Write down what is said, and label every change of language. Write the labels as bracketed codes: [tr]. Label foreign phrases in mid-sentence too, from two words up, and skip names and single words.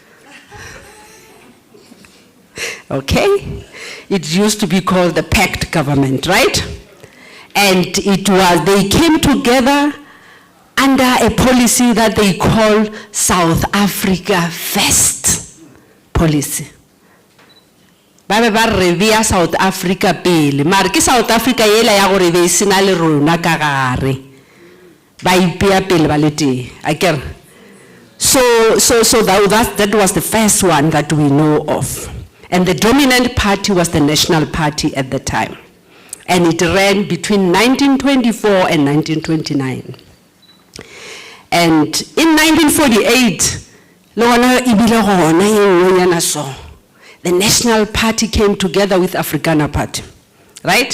[en] Okay. It used to be called the pact government, right? And they came together under a policy that they call South Africa First policy. [nso] Ba revere South Africa pele, mara ke South Africa yela ya gore be sena le rona ka gare. Ba ipea pele ba le teng, akere. [en] So that was the first one that we know of. And the dominant party was the National Party at the time. And it ran between 1924 and 1929. And in 1948, the National Party came together with Afrikaner Party, right?